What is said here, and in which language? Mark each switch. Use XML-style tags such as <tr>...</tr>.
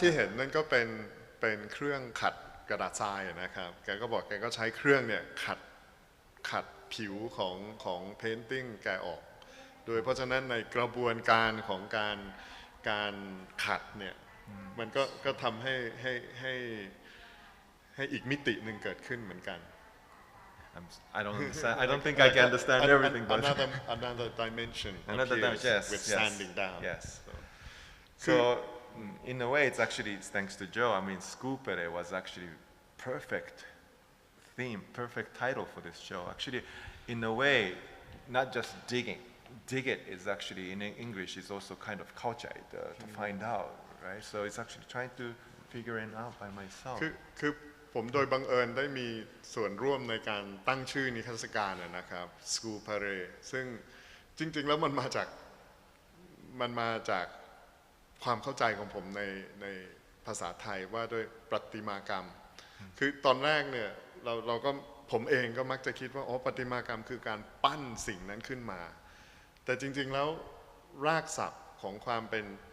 <th>ที่เห็นนั่นก็เป็นเครื่องขัดกระดาษทรายนะครับแกก็บอกแกก็ใช้เครื่องเนี่ยขัดผิวของเพนติ้งแกออกโดยเพราะฉะนั้นในกระบวนการของการขัดเนี่ยมันก็ทำให้อีกมิติหนึ่งเกิดขึ้นเหมือนกัน</th> <en>I don't understand. I don't think I can understand everything. But another dimension another appears yes, with yes, sanding down. Yes. So in a way, it's actually thanks to Joe. I mean, Sculpere was actually perfect theme, perfect title for this show. Actually, in a way, not just digging. Dig it is actually in English is also kind of culture to find out, right? So it's actually trying to figure it out by myself.</en> <th>คือผมโดยบังเอิญได้มีส่วนร่วมในการตั้งชื่อนิทรรศการนะครับ Sculpere ซึ่งจริงๆแล้วมันมาจากความเข้าใจของผมในภาษาไทยว่าด้วยประติมากรรมคือตอนแรกเนี่ยเราก็ผมเองก็มักจะคิดว่าประติมากรรมคือการปั้นสิ่งนั้นขึ้นมาแต่จริงๆแล้วรากศัพท์ของความเป็น</th>